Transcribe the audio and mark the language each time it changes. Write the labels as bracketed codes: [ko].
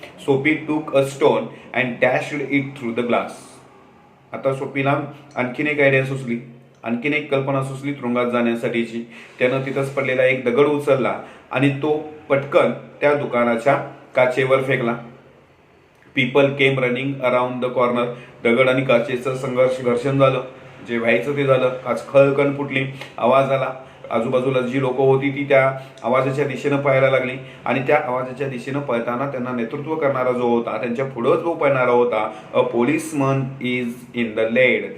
[en] Sophie took a stone and dashed it through the glass. [mr] आता सोफीला आणखीन एक आयडिया सुचली, आणखीन एक कल्पना सुचली तुरुंगात जाण्यासाठीची. त्यानं तिथंच पडलेला एक दगड उचलला आणि तो पटकन त्या दुकानाच्या काचेवर फेकला. [en] People came running around the corner. [mr] दगड आणि काचेचं घर्षण झालं, जे व्हायचं ते झालं. काच खळकण फुटली, आवाज आला. आजूबाजूला जी लोक होती ती त्या आवाजाच्या दिशेनं पळायला लागली आणि त्या आवाजाच्या दिशेनं पळताना त्यांना नेतृत्व करणारा जो होता, त्यांच्या पुढं जो पळणारा होता, [en] A policeman is in the lead.